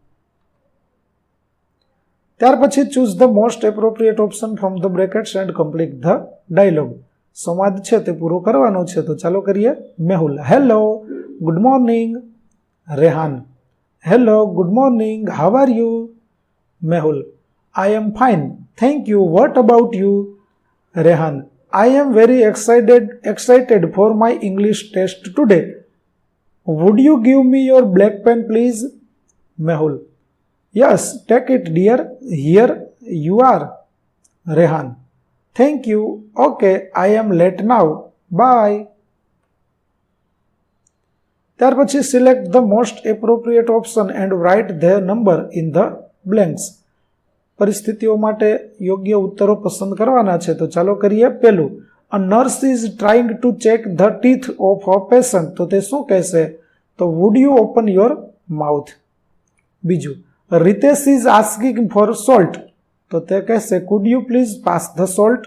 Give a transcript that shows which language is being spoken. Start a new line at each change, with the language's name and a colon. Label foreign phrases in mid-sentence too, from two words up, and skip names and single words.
Gujarati: ત્યાર પછી
English: Choose the most appropriate option from the brackets and complete the dialogue.
Gujarati: સંવાદ છે તે પૂરો કરવાનો છે, તો ચાલો કરીએ. મેહુલ,
English: hello good morning. Rehan, hello good morning, how are you? Mehul, I am fine thank you, what about you? રેહાન, I am very excited for my English test today. Would you give me your black pen please? Mehul, yes, take it dear. Here you are. Rehan, thank you. Okay, I am late now. Bye.
Gujarati: ત્યાર પછી
English: select the most appropriate option and write their number in the blanks.
Gujarati: પરિસ્થિતિઓ માટે યોગ્ય ઉત્તરો પસંદ કરવાના છે, તો ચાલો કરીએ.
English: પહેલું, a nurse is trying to check the teeth of a patient,
Gujarati: તો તે શું કહેશે?
English: તો would you open your mouth. બીજું, Ritesh is asking for salt,
Gujarati: તો તે કહેશે
English: could you please pass the salt.